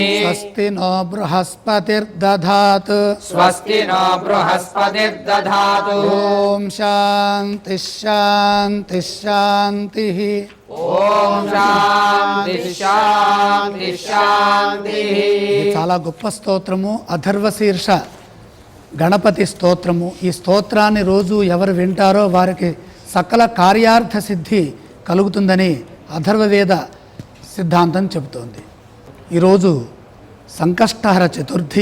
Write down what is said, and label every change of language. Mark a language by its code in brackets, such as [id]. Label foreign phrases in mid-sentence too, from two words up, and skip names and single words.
[sa] स्वस्ति नो बृहस्पतिर्दधातु स्वस्ति नो बृहस्पतिर्दधातु ॐ शान्तिः शान्तिः शान्तिः ॐ शान्ति शान्ति शान्तिः [te] ఇది చాలా గొప్ప స్తోత్రము. అథర్వశీర్ష గణపతి స్తోత్రము. ఈ స్తోత్రాన్ని రోజు ఎవరు వింటారో వారికి సకల కార్యార్థ సిద్ధి కలుగుతుందని అథర్వవేద సిద్ధాంతం చెబుతోంది. ఈరోజు సంకష్టహర చతుర్థి.